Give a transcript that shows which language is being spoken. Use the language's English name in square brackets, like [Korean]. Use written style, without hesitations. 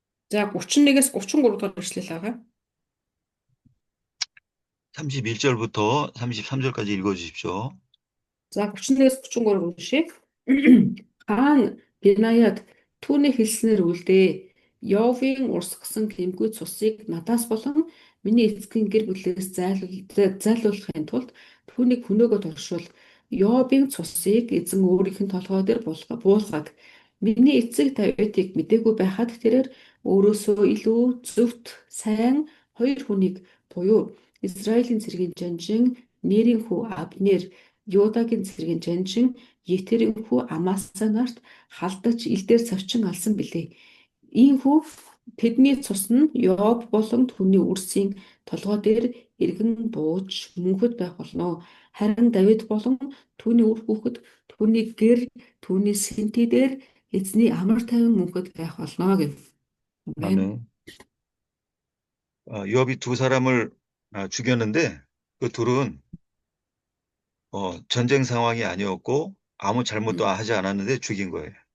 [Mongolian] За 31-ээс 33 дугаар ишлэл байгаа. [Korean] 31절부터 33절까지 읽어주십시오. [Mongolian] За 31-ээс 33 уншия. Хаан Бенаяд түүний хэлснээр үлдээ. Йовын урсгасан гэмгүй цусыг надаас болон миний эцгийн гэр бүлээс зайлуулахын тулд түүнийг хөнөөгөө туршвал Йовын цусыг эзэн өөрийнх нь толгой дээр буулгаг. Миний эцэг Давидыг мдээгүй байхад тэрээр өөрөөсөө илүү зөвхт сайн хоёр хүнийг буюу Израилийн цэргийн жанжин Нерийн хүү Абнер, Юдагийн цэргийн жанжин Етерийн хүү Амаса нарт халдаж илдээр цавчин алсан билээ. Ийхүү тэдний цус нь Йоб болон түүний үрсийн толгой дээр эргэн бууж мөнхөд байх болно. Харин Давид болон түүний үр хүүхэд түүний гэр түүний сэнти дээр эзний амар тайван мөнхөд байх болно гэв. Амен. [Korean] 아멘. 요압이 두 사람을 죽였는데 그 둘은 전쟁 상황이 아니었고 아무 잘못도 하지 않았는데 죽인 거예요.